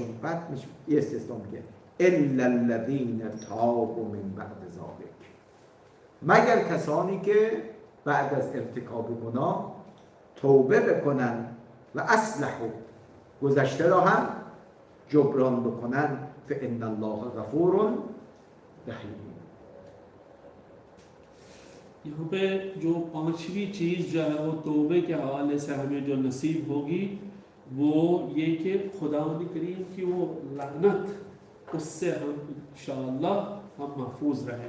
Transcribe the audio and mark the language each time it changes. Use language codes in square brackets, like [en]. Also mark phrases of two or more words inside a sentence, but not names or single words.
[fa] بعد یه استثنا میگه [ar] الا الذین تابوا من بعد ذلک، [fa] مگر کسانی که بعد از ارتکاب گناه توبه بکنن [ar] و اصلحوا، [fa] گذشته را هم جبران بکنن، [ar] فان الله غفور رحیم. [ur] یہاں پہ جو پانچویں چیز جو ہے وہ توبے کے حوالے سے ہمیں جو نصیب ہوگی وہ یہ کہ خدا کریم کی وہ لعنت اس سے ہم انشاءاللہ ہم محفوظ رہیں.